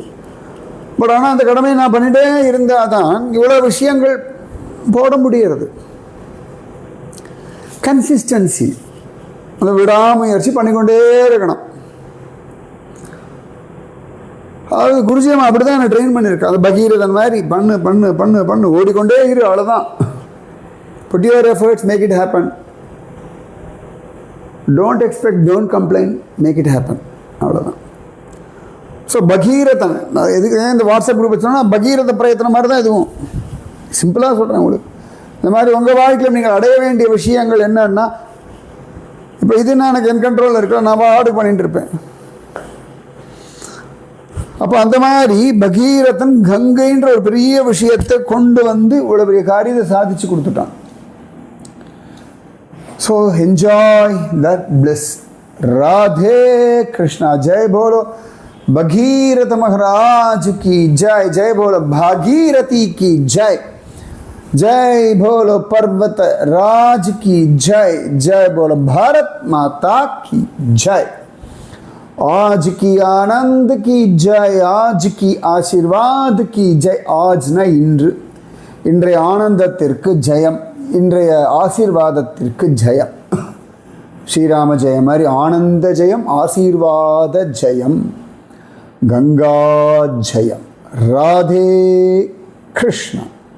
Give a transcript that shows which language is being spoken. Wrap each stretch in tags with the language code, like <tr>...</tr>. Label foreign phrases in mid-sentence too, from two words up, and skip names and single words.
<ta>பட் ஆனால் அந்த கடமையை நான் பண்ணிகிட்டே இருந்தால் தான் இவ்வளோ விஷயங்கள் போட முடிகிறது. கன்சிஸ்டன்சி, அந்த விடாமுயற்சி பண்ணிக்கொண்டே இருக்கணும். அது குருஜியம் அப்படி தான் என்னை ட்ரெயின் பண்ணியிருக்கேன். அது பகீரதன் மாதிரி பண்ணு பண்ணு பண்ணு பண்ணு ஓடிக்கொண்டே இரு, அவ்வளோதான்.</ta> <en>Put your efforts, make it happen. Don't expect, don't complain, make it happen.</en> <ta>அவ்வளோதான். ஸோ பகீரதன், நான் எதுக்கு இந்த</ta> <en>WhatsApp group</en> <ta>வச்சோன்னா பகீரத பிரயத்தனம் மாதிரி தான் இதுவும். சிம்பிளாக சொல்கிறேன் உங்களுக்கு. இந்த மாதிரி உங்கள் வாழ்க்கையில் நீங்கள் அடைய வேண்டிய விஷயங்கள் என்னன்னா, இப்போ இது நான் எனக்கு என் கண்ட்ரோலில் இருக்கிற நான் ஆர்டர் பண்ணிட்டு இருப்பேன். அப்போ அந்த மாதிரி பகீரதன் கங்கைன்ற ஒரு பெரிய விஷயத்தை கொண்டு வந்து இவ்வளோ பெரிய காரியத்தை சாதிச்சு கொடுத்துட்டான்.</ta> <en>so enjoy that bliss.</en> <hi>ராதே கிருஷ்ணா. जय बोलो भगीरथ महाराज की जय. जय बोलो भागीरथी की जय. जय बोलो पर्वत राज की जय. जय बोलो भारत माता की जय. आज की आनंद की जय, आज की आशीर्वाद की जय. आज न इंद्र,</hi> <ta>இன்றைய ஆனந்தத்திற்கு ஜெயம், இன்றைய ஆசீர்வாதத்திற்கு ஜெயம். ஸ்ரீராம ஜெயம் மாதிரி ஆனந்த ஜெயம், ஆசீர்வாத ஜெயம், गंगा जयम.</ta> <hi>राधे कृष्ण.</hi>